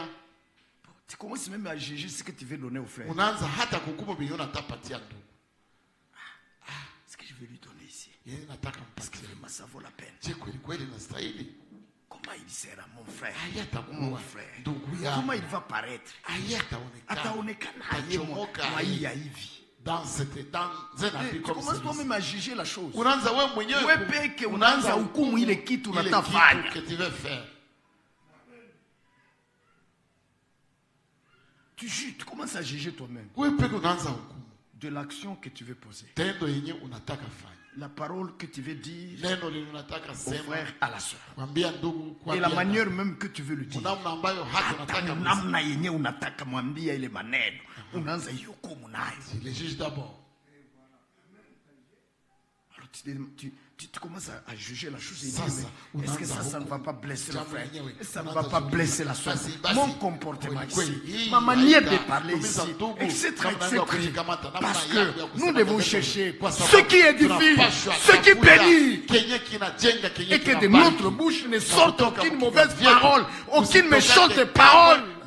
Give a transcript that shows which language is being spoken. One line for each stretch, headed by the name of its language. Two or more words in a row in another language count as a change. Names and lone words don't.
French: Tu commences même à juger ce que tu veux donner au frère. Ce que je vais lui donner ici. Parce que vraiment ça vaut la peine. Comment il sera mon frère? Mon frère. Comment il va paraître?
Swahili: Ataonekana hivi.
French: dans un habit comme commences toi-même à juger la chose.
Swahili: Unaanza wewe mwenyewe. Wewe peke unaanza hukumu ile kitu unatafanya.
French: Que tu veux faire. Tu commences à juger toi-même.
Swahili: Wewe peke unaanza hukumu.
French: De l'action que tu veux poser.
Swahili: Tendo yenye unataka fanya.
French: La parole que tu veux dire
Swahili: neno li unataka
French: au
Swahili: sema
French: frère, à la soeur.
Swahili: Mwambia ndugu kwa Et la manière même que tu veux le dire. Namna ambayo hata unataka namna yenye unataka mwambia ile maneno. Unaanza hukumu nayo.
French: Le juge d'abord. Alors tu commences à juger la chose et dire, est-ce que ça ne va pas blesser le frère? Ça ne va pas blesser la soeur? Mon comportement ici, ma manière de parler ici, etc. Parce que nous devons chercher ce qui édifie, ce qui bénit, et que de notre bouche ne sorte aucune mauvaise parole, aucune méchante parole,